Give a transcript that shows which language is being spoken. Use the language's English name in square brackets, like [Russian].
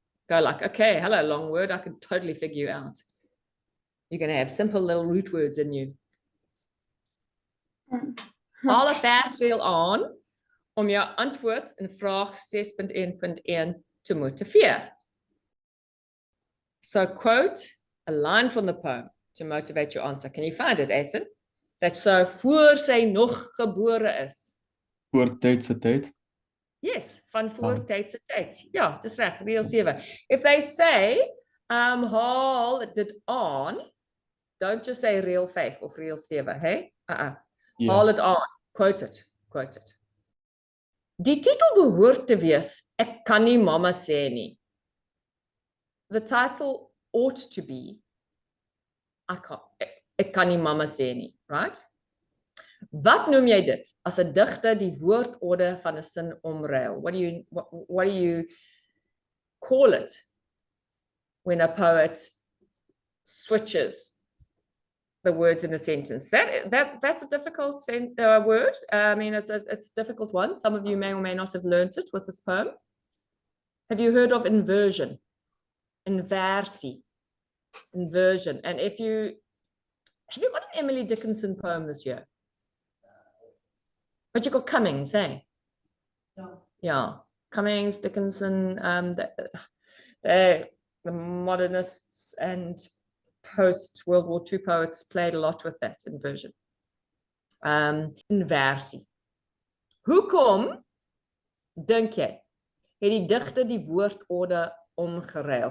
[English] Go like, okay, hello, long word, I can totally figure you out. You're going to have simple little root words in you. [Afrikaans] Haal 'n versdeel aan om jou antwoord in vraag 6.1.1 te motiveer. [English] So quote a line from the poem to motivate your answer. Can you find it, Aiton? That's so [Afrikaans] voor sy nog gebore is. Voor tydse tyd. Yes, van voor tydse tyd. Ja, dis reg, reël 7. [English] If they say [Afrikaans] haal dit aan, [English] don't just say [Afrikaans] reël 5 of reël 7, [English] hey? Yeah. [Afrikaans] Haal dit aan. [English] Quote it. Quote it. [Afrikaans] Die titel behoort te wees Ek kan nie mamma sê nie. [English] The title ought to be [Afrikaans] Ek kan nie mamma sê nie, [English] right? [Afrikaans] Wat noem jy dit as 'n digter die woordorde van 'n sin omruil? [English] What do you call it when a poet switches the words in a sentence? That's a difficult word. I mean, it's a difficult one. Some of you may or may not have learned it with this poem. Have you heard of inversion? Inversie. Inversion. And if you Have you got an Emily Dickinson poem this year? But you got Cummings, eh? Yeah, Cummings, Dickinson, the modernists and post-World War II poets played a lot with that inversion. [Afrikaans] Inversie. Hoekom, dink jy, het die digter die woordorde omgeruil?